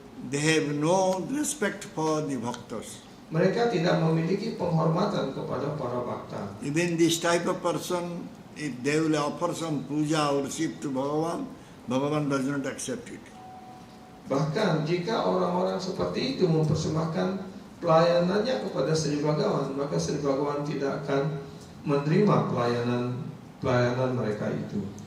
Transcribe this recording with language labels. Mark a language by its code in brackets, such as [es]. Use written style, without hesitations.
[en] they have no respect for the bhaktas. [id] Mereka tidak memiliki penghormatan kepada para bhakta. [en] Even this type of person, if they will offer some puja or worship to Bhagavan, Bhagavan does not accept it. [id] Bahkan jika orang-orang seperti itu mempersembahkan pelayanannya kepada Sri Bhagavan, maka Sri Bhagavan tidak akan menerima pelayanan mereka itu.